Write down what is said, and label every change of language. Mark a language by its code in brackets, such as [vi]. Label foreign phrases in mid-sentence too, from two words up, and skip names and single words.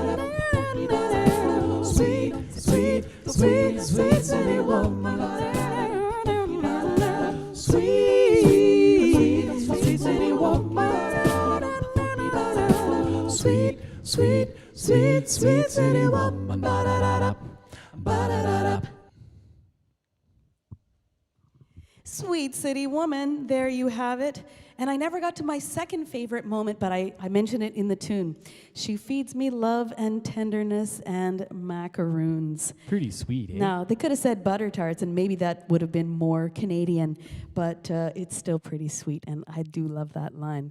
[en] Sweet, sweet, sweet, sweet city woman. Sweet, sweet city woman. Sweet, sweet, sweet, sweet city woman. Ba-da-da-da, ba-da-da-da. Sweet City Woman, there you have it. And I never got to my second favorite moment, but I mentioned it in the tune. She feeds me love and tenderness and macaroons. Pretty sweet, eh? Now, they could have said butter tarts, and maybe that would have been more Canadian, but it's still pretty sweet, and I do love that line.